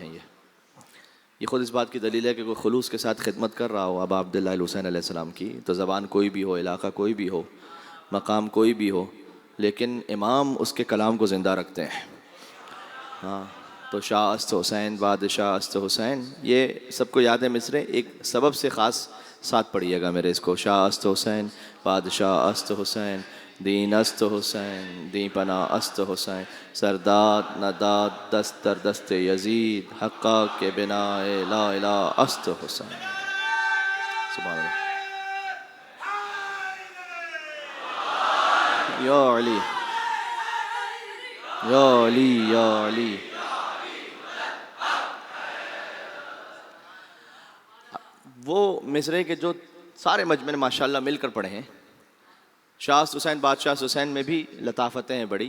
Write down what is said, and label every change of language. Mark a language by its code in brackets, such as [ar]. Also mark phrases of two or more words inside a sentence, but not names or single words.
[ur] یہ خود اس بات کی دلیل ہے کہ کوئی خلوص کے ساتھ خدمت کر رہا ہو ابا عبداللہ الحسین علیہ السلام کی، تو زبان کوئی بھی ہو، علاقہ کوئی بھی ہو، مقام کوئی بھی ہو، لیکن امام اس کے کلام کو زندہ رکھتے ہیں۔ ہاں تو [fa] شاہ است حسین، بادشاہ است حسین، [ur] یہ سب کو یاد ہے مصرے، ایک سبب سے خاص ساتھ پڑھیے گا میرے اس کو۔ [fa] شاہ است حسین، بادشاہ است حسین، دین است حسین، دین پناہ است حسین، سرداد نداد دست در دست یزید، حقا کے بنا لا الہ است حسین۔ [ar] سبحان اللہ۔ یا علی یا علی یا علی۔ [ur] وہ مصرے کے جو سارے مجمع نے ماشاءاللہ مل کر پڑھے ہیں، [fa] شاہ است حسین، بادشاہ است حسین [ur] میں بھی لطافتیں ہیں بڑی۔